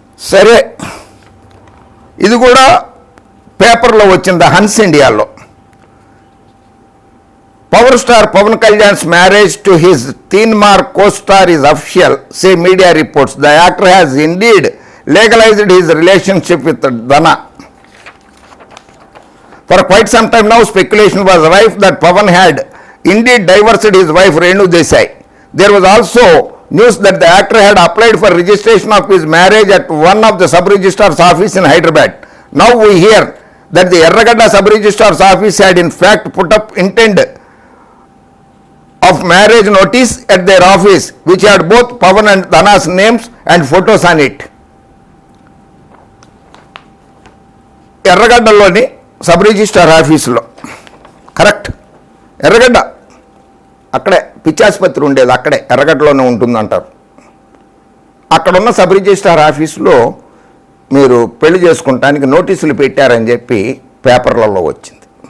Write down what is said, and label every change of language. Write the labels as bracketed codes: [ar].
[te] సరే, ఇది కూడా పేపర్లో వచ్చింది, హన్స్ ఇండియాలో. [en] Power star Pavan Kalyan's marriage to his Teenmaar co-star is official, say media reports. The actor has indeed legalized his relationship with Dana. For quite some time now, speculation was rife that Pavan had indeed divorced his wife Renu Desai. There was also news that the actor had applied for registration of his marriage at one of the sub-registrar's office in Hyderabad. Now we hear that the Erragadda sub-registrar's office had in fact put up intent of marriage notice at their office, which had both Pavan and Dana's names and photos on it. [te] ఎర్రగడ్డలోని sub registrar ఆఫీసులో, correct, ఎర్రగడ్డ అక్కడే పిచ్చాసుపత్రి ఉండేది, అక్కడే ఎర్రగడ్డలోనే ఉంటుందంటారు. అక్కడున్న sub registrar ఆఫీసులో మీరు పెళ్లి చేసుకుంటానికి నోటీసులు పెట్టారని చెప్పి పేపర్లలో వచ్చింది.